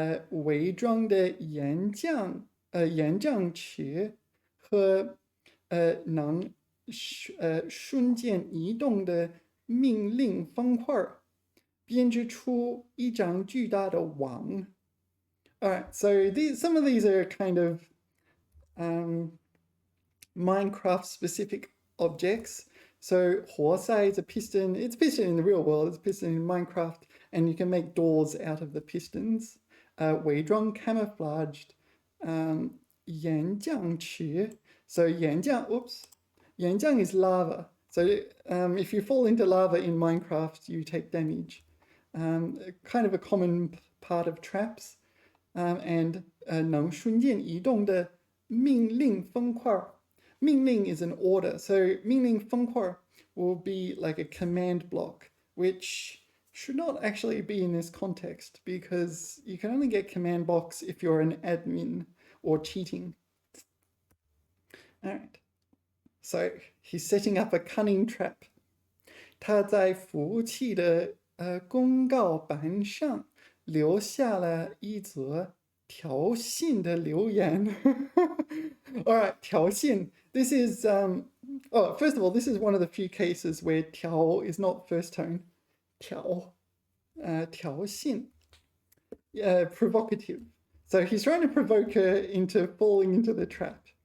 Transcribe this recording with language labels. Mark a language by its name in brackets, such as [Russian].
[Chinese] 伪装的岩浆池和能瞬间移动的命令方块，编织出一张巨大的网。 [English] Alright, so some of these are kind of Minecraft specific objects. So 活塞 is a piston. It's a piston in the real world. It's a piston in Minecraft, and you can make doors out of the pistons. 伪装 camouflaged. [Chinese] 岩浆池. [English] So 岩浆 is lava. So if you fall into lava in Minecraft, you take damage. Kind of a common part of traps. [Chinese] And 能瞬间移动的命令方块。 [English] 命令 is an order. So 命令方块 will be like a command block, which should not actually be in this context because you can only get command blocks if you're an admin or cheating. All right. So he's setting up a cunning trap. [Chinese] 他在服务器的公告板上留下了一则挑衅的留言。 [English] All right, 挑衅. This is first of all, this is one of the few cases where 挑 is not first tone. 挑衅.Provocative. So he's trying to provoke her into falling into the trap.